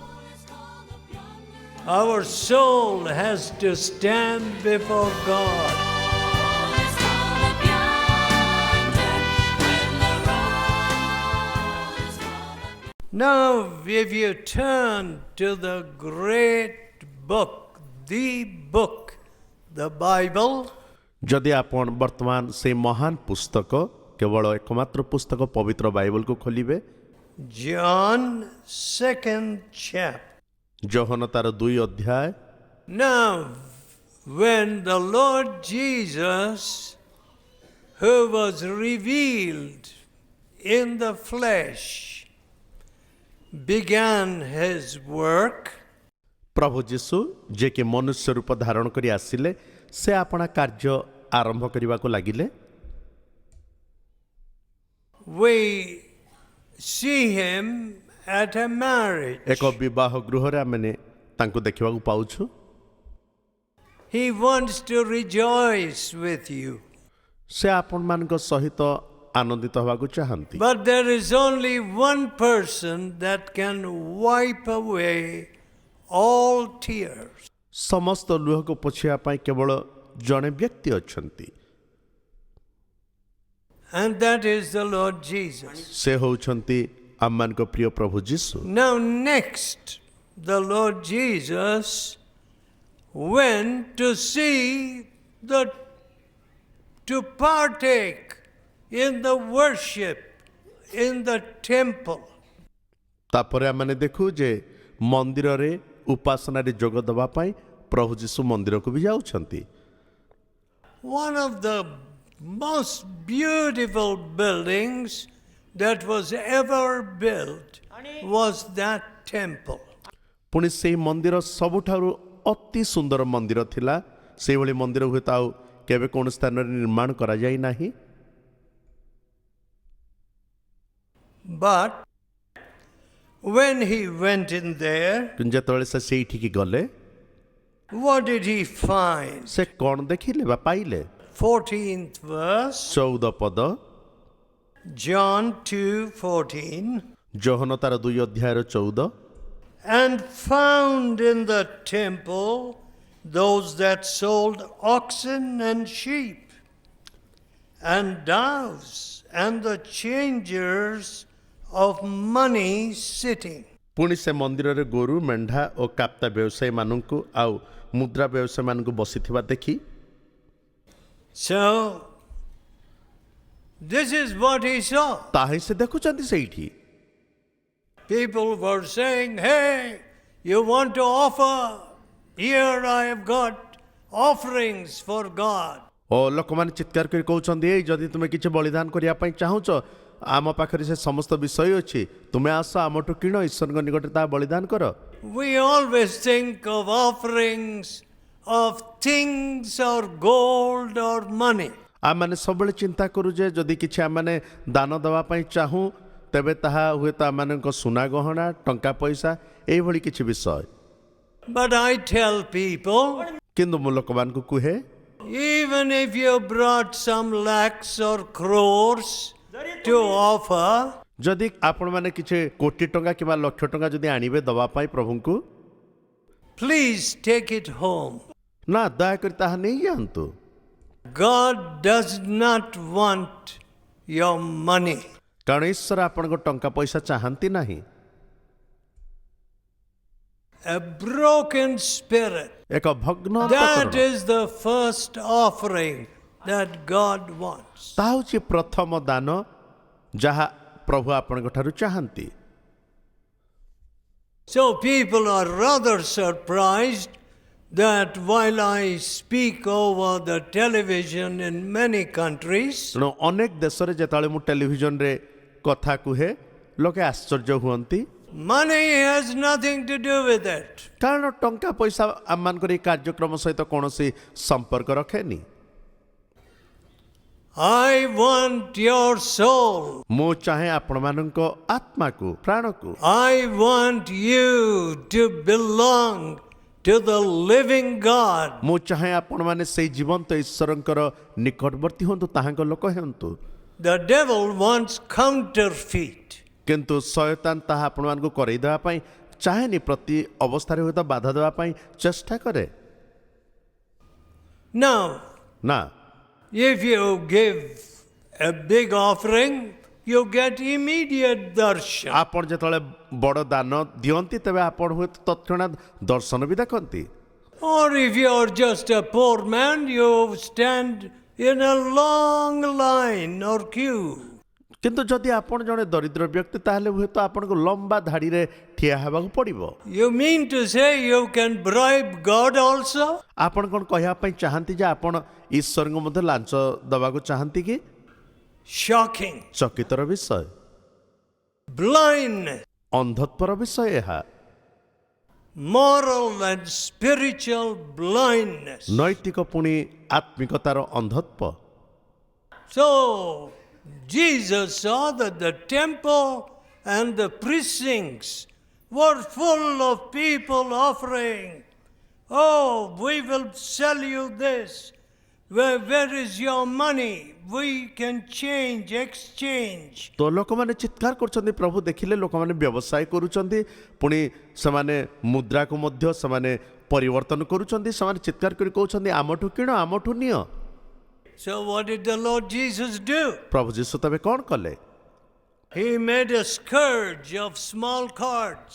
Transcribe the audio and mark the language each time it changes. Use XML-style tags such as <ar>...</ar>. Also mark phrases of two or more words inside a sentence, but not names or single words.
<en>Our soul has to stand before God. Let's call up yonder when the roll is called up. Now, if you turn to the great book, the Bible,</en> <or>ଯଦି ଆପଣ ବର୍ତ୍ତମାନ ସେ ମହାନ ପୁସ୍ତକ କେବଳ ଏକମାତ୍ର ପୁସ୍ତକ ପବିତ୍ର ବାଇବଲକୁ ଖୋଲିବେ</or> <en>John 2nd chapter.</en> <or>ଯୋହନ ତାର 2 ଅଧ୍ୟାୟ।</or> <en>Now, when the Lord Jesus, who was revealed in the flesh, began his work,</en> <or>ପ୍ରଭୁ ଯୀଶୁ ଯିଏକି ମନୁଷ୍ୟ ରୂପ ଧାରଣ କରି ଆସିଲେ ସେ ଆପଣା କାର୍ଯ୍ୟ ଆରମ୍ଭ କରିବାକୁ ଲାଗିଲେ।</or> <en>we see him at a marriage.</en> <or>ଏକ ବିବାହ ଗୃହରେ ଆମେ ତାଙ୍କୁ ଦେଖିବାକୁ ପାଉଛୁ।</or> <en>He wants to rejoice with you.</en> <or>ସେ ଆପଣମାନଙ୍କ ସହିତ ଆନନ୍ଦିତ ହେବାକୁ ଚାହାନ୍ତି।</or> <en>But there is only one person that can wipe away all tears.</en> <or>ସମସ୍ତ ଲୁହକୁ ପୋଛିବା ପାଇଁ କେବଳ ଜଣେ ବ୍ୟକ୍ତି ଅଛନ୍ତି,</or> <en>And that is the Lord Jesus.</en> <or>ସେ ହେଉଛନ୍ତି ଆମମାନଙ୍କ ପ୍ରିୟ ପ୍ରଭୁ ଯୀଶୁ।</or> <en>Now, next, the Lord Jesus went to see to partake in the worship in the temple.</en> <or>ତାପରେ ଆମେ ଦେଖୁ ଯେ ମନ୍ଦିରରେ ଉପାସନାରେ ଯୋଗ ଦେବା ପାଇଁ ପ୍ରଭୁ ଯୀଶୁ ମନ୍ଦିରକୁ ବି ଯାଉଛନ୍ତି।</or> <en>One of the most beautiful buildings that was ever built was that temple.</en> <or>ପୁଣି ସେହି ମନ୍ଦିର ସବୁଠାରୁ ଅତି ସୁନ୍ଦର ମନ୍ଦିର ଥିଲା। ସେଇଭଳି ମନ୍ଦିର ହୁଏତ ଆଉ କେବେ କୌଣସି ସ୍ଥାନରେ ନିର୍ମାଣ କରାଯାଇ ନାହିଁ।</or> <en>But when he went in there,</en> <or>କିନ୍ତୁ ଯେତେବେଳେ ସେ ସେଇଠିକି ଗଲେ</or> <en>what did he find?</en> <or>ସେ କ'ଣ ଦେଖିଲେ ବା ପାଇଲେ?</or> <en>14th verse,</en> <or>14 ପଦ,</or> <en>John 2:14.</en> <or>ଯୋହନ ତାର 2 ଅଧ୍ୟାୟର 14।</or> <en>And found in the temple those that sold oxen and sheep, and doves, and the changers of money sitting.</en> <or>ପୁଣି ସେ ମନ୍ଦିରରେ ଗୋରୁ ମେଣ୍ଢା ଓ କାପ୍ତା ବ୍ୟବସାୟୀମାନଙ୍କୁ ଆଉ ମୁଦ୍ରା ବ୍ୟବସାୟୀମାନଙ୍କୁ ବସିଥିବା ଦେଖି</or> <en>So, this is what he saw.</en> <or>ତାହା ହିଁ ସେ ଦେଖୁଛନ୍ତି ସେଇଠି।</or> <en>People were saying, hey, you want to offer? Here I have got offerings for God.</en> <or>ଓ ଲୋକମାନେ ଚିତ୍କାର କରି କହୁଛନ୍ତି ଏଇ ଯଦି ତୁମେ କିଛି ବଳିଦାନ କରିବା ପାଇଁ ଚାହୁଁଛ ଆମ ପାଖରେ ସେ ସମସ୍ତ ବିଷୟ ଅଛି, ତୁମେ ଆସ ଆମଠୁ କିଣ, ଈଶ୍ୱରଙ୍କ ନିକଟରେ ତାହା ବଳିଦାନ କର।</or> <en>We always think of offerings of things or gold or money.</en> <or>ଆମମାନେ ସବୁବେଳେ ଚିନ୍ତା କରୁ ଯେ ଯଦି କିଛି ଆମମାନେ ଦାନ ଦେବା ପାଇଁ ଚାହୁଁ ତେବେ ତାହା ହୁଏତ ଆମମାନଙ୍କ ସୁନା ଗହଣା, ଟଙ୍କା ପଇସା ଏଇଭଳି କିଛି ବିଷୟ।</or> <en>But I tell people,</en> <or>କିନ୍ତୁ ମୁଁ ଲୋକମାନଙ୍କୁ କୁହେ</or> <en>even if you brought some lakhs or crores to offer,</en> <or>ଯଦି ଆପଣମାନେ କିଛି କୋଟି ଟଙ୍କା କିମ୍ବା ଲକ୍ଷ ଟଙ୍କା ଯଦି ଆଣିବେ ଦେବା ପାଇଁ ପ୍ରଭୁଙ୍କୁ,</or> <en>please take it home.</en> <or>ନା ଦୟାକରି ତାହା ନେଇଯାଆନ୍ତୁ।</or> <en>God does not want your money.</en> <or>କାରଣ ଈଶ୍ୱର ଆପଣଙ୍କ ଟଙ୍କା ପଇସା ଚାହାନ୍ତି ନାହିଁ।</or> <en>A broken spirit.</en> <or>ଏକ ଭଗ୍ନ</or> <en>That</en> <or>ଅନ୍ତଃକରଣ,</or> <en>is the first offering that God wants.</en> <or>ତାହା ହେଉଛି ପ୍ରଥମ ଦାନ ଯାହା ପ୍ରଭୁ ଆପଣଙ୍କ ଠାରୁ ଚାହାନ୍ତି।</or> <en>So people are rather surprised that while I speak over the television in many countries,</en> <or>ତେଣୁ ଅନେକ ଦେଶରେ ଯେତେବେଳେ ମୁଁ ଟେଲିଭିଜନରେ କଥା କୁହେ ଲୋକେ ଆଶ୍ଚର୍ଯ୍ୟ ହୁଅନ୍ତି,</or> <en>money has nothing to do with it.</en> <or>କାରଣ ଟଙ୍କା ପଇସା ଆମମାନଙ୍କର ଏହି କାର୍ଯ୍ୟକ୍ରମ ସହିତ କୌଣସି ସମ୍ପର୍କ ରଖେନି।</or> <en>I want your soul.</en> <or>ମୁଁ ଚାହେଁ ଆପଣମାନଙ୍କ ଆତ୍ମାକୁ ପ୍ରାଣକୁ</or> <en>I want you to belong to the living God.</en> <or>ମୁଁ ଚାହେଁ ଆପଣମାନେ ସେଇ ଜୀବନ୍ତ ଈଶ୍ୱରଙ୍କର ନିକଟବର୍ତ୍ତୀ ହୁଅନ୍ତୁ ତାହାଙ୍କ ଲୋକ ହୁଅନ୍ତୁ</or> <en>The devil wants counterfeit.</en> <or>କିନ୍ତୁ ଶୟତାନ ତାହା ଆପଣମାନଙ୍କୁ କରେଇ ଦେବା ପାଇଁ ଚାହେଁନି ପ୍ରତି ଅବସ୍ଥାରେ ହୁଏତ ବାଧା ଦେବା ପାଇଁ ଚେଷ୍ଟା କରେ</or> <en>Now,</en> <or>ନା</or> <en>if you give a big offering, you get immediate darshan.</en> <or>ଆପଣ ଯେତେବେଳେ ବଡ଼ ଦାନ ଦିଅନ୍ତି ତେବେ ଆପଣ ହୁଏତ ତତ୍କ୍ଷଣାତ୍ ଦର୍ଶନ ବି ଦେଖନ୍ତି</or> <en>Or if you are just a poor man, you stand in a long line or queue.</en> <or>କିନ୍ତୁ ଯଦି ଆପଣ ଜଣେ ଦରିଦ୍ର ବ୍ୟକ୍ତି ତାହେଲେ ହୁଏତ ଆପଣଙ୍କୁ ଲମ୍ବା ଧାଡ଼ିରେ ଠିଆ ହେବାକୁ ପଡ଼ିବ</or> <en>You mean to say you can bribe God also?</en> <or>ଆପଣ କ'ଣ କହିବା ପାଇଁ ଚାହାନ୍ତି ଯେ ଆପଣ ଈଶ୍ୱରଙ୍କୁ ମଧ୍ୟ ଲାଞ୍ଚ ଦେବାକୁ ଚାହାନ୍ତି କି</or> <en>Shocking.</en> <or>ଚକିତର ବିଷୟ</or> <en>Blindness,</en> <or>ଅନ୍ଧତ୍ୱର ବିଷୟ ଏହା</or> <en>moral and spiritual blindness.</en> <or>ନୈତିକ ପୁଣି ଆତ୍ମିକତାର ଅନ୍ଧତ୍ୱ</or> <en>So, Jesus saw that the temple and the precincts were full of people offering. Oh, we will sell you this. Where is your money? We can exchange.</en> <or>ତ ଲୋକମାନେ ଚିତ୍କାର କରୁଛନ୍ତି ପ୍ରଭୁ ଦେଖିଲେ ଲୋକମାନେ ବ୍ୟବସାୟ କରୁଛନ୍ତି ପୁଣି ସେମାନେ ମୁଦ୍ରାକୁ ମଧ୍ୟ ସେମାନେ ପରିବର୍ତ୍ତନ କରୁଛନ୍ତି ସେମାନେ ଚିତ୍କାର କରି କହୁଛନ୍ତି ଆମଠୁ କିଣ ଆମଠୁ ନିଅ</or> <en>So, what did the Lord Jesus do?</en> <or>ପ୍ରଭୁ ଯୀଶୁ ତେବେ କ'ଣ କଲେ</or> <en>He made a scourge of small carts,</en>